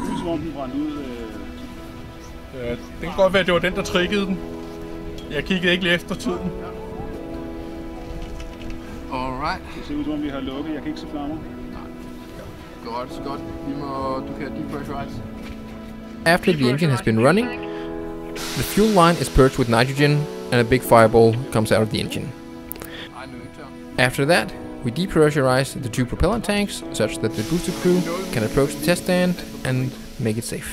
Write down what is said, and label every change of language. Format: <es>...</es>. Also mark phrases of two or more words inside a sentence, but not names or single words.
<da>som om den brændte ud. Det kan godt være, at det var den, der triggede den. Jeg kiggede ikke lige efter tiden.</da> <en>Alright.</en> <da>Det ser ud som om vi har lukket. Jeg kan ikke se flammer. Godt. Du kan depressurize.</da> <en>After the engine has been running, the fuel line is purged with nitrogen and a big fireball comes out of the engine. After that, we depressurize the 2 propellant tanks such that the booster crew can approach the test stand and make it safe.</en>